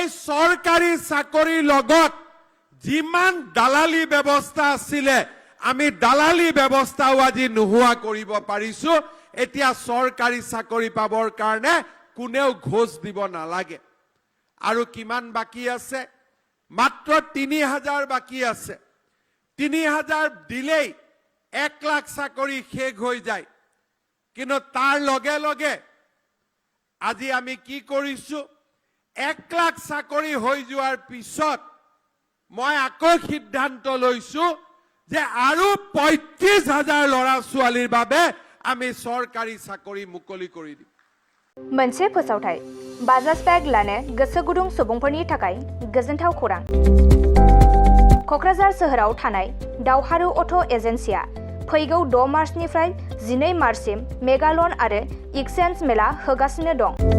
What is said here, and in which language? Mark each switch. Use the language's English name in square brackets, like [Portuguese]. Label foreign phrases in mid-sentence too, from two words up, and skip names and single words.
[Assamese] চৰকাৰী চাকৰিৰ লগত যিমান দালালি ব্যৱস্থা আছিল আমি দালালি ব্যৱস্থাও আজি নোহোৱা কৰিব পাৰিছো এতিয়া চৰকাৰী চাকৰি পাবৰ কাৰণে কোনেও ঘোষ দিব নালাগে আৰু কিমান বাকি আছে মাত্ৰ 3,000 বাকি আছে 3,000 দিলেই 1 লাখ চাকৰি শেষ হৈ যায় কিন্তু তাৰ লগে লগে আজি আমি কি কৰিছো 1 লাখ চাকৰি হৈ যোৱাৰ পিছত মই আকৌ সিদ্ধান্ত লৈছো যে আৰু 35,000 ল'ৰা ছোৱালীৰ বাবে আমি চৰকাৰী চাকৰি মুকলি কৰি দিম [Bodo] मोनसे फोसावथाय बाजाज बेग लानो गोसो गुदुं सुबुंफोरनि थाखाय गोजोनथाव खौरां क'क्राझार सोहोराव थानाय दावहारु अट' एजेन्सिया फैगौ 6 मार्चनिफ्राय 12 मार्चसिम [English] mega loan [Bodo] आरो एक्सचेन्ज मेला होगासिनो दं